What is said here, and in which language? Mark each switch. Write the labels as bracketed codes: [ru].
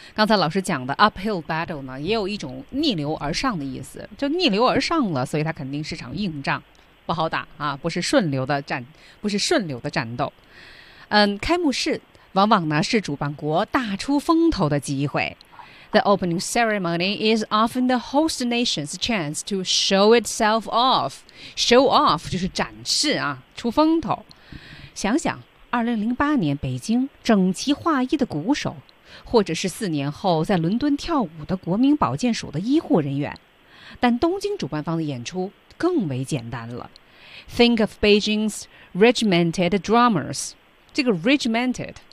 [zh] 刚才老师讲的 uphill battle 呢，也有一种逆流而上的意思，就逆流而上了，所以它肯定是场硬仗，不好打啊，不是顺流的战斗。开幕式。往往呢是主办国大出风头的机会。 [en] The opening ceremony is often the host nation's chance to show itself off. [zh] Show off 就是展示啊，出风头。想想2008年北京整齐划一的鼓手，或者是4年后在伦敦跳舞的国民保健署的医护人员，但东京主办方的演出更为简单了。 [en] Think of Beijing's regimented drummers. 这个 regimented。